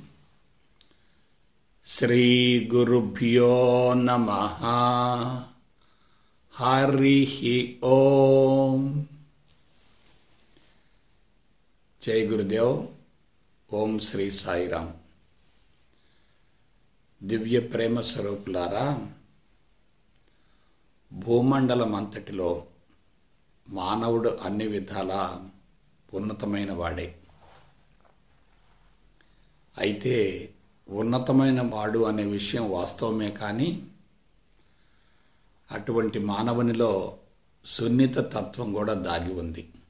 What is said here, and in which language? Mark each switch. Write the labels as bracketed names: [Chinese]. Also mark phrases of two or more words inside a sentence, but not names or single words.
[Sanskrit] श्री गुरुभ्यो नमः। हरिः ओम। जय गुरुदेव। ओम श्री साईराम। [Telugu] దివ్య ప్రేమ స్వరూపులారా, భూమండలం అంతటిలో మానవుడు అన్ని విధాలా ఉన్నతమైన వాడే. అయితే ఉన్నతమైన వాడు అనే విషయం వాస్తవమే, కానీ అటువంటి మానవునిలో సున్నిత తత్వం కూడా దాగి ఉంది.